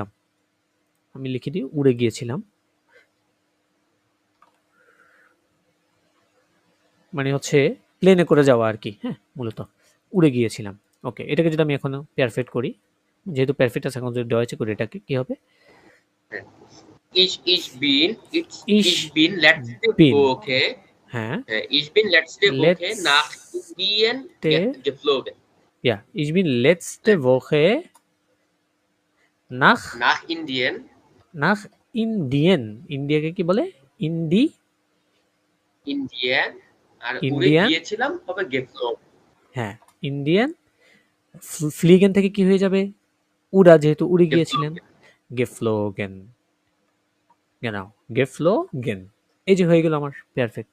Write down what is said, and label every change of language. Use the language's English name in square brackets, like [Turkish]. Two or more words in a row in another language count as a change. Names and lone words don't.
[Bangla] আমি লিখে দিই উড়ে গিয়েছিলাম। মানে হচ্ছে প্লেনে করে যাওয়া আরকি, হ্যাঁ? মূলত উড়ে গিয়েছিলাম। ওকে, এটাকে যদি আমি এখন পেরফেক্ট করি, যেহেতু পেরফেক্ট আছে এখন যদি ডয়েচে করি এটাকে কি হবে? হ্যাঁ। [German] Ich ich bin letzte bin Woche [Bangla] হ্যাঁ, [German] ich bin letzte Woche nach Indien letzte geflogen. ja, ich bin letzte Woche nach Nach Indien, nach Indien. [Bangla] ইন্ডিয়াকে কি বলে? ইন্ডি Indien আর উড়ে ইন্ডিয়ান গিয়েছিলাম হবে geflogen. হ্যাঁ, ইন্ডিয়ান ফ্লিগেন থেকে কি হয়ে যাবে? উড়া যেহেতু উড়ে গিয়েছিলেন। [German] Geflogen. geflogen genau geflogen [Bangla] এই যে হয়ে গেল আমার পারফেক্ট।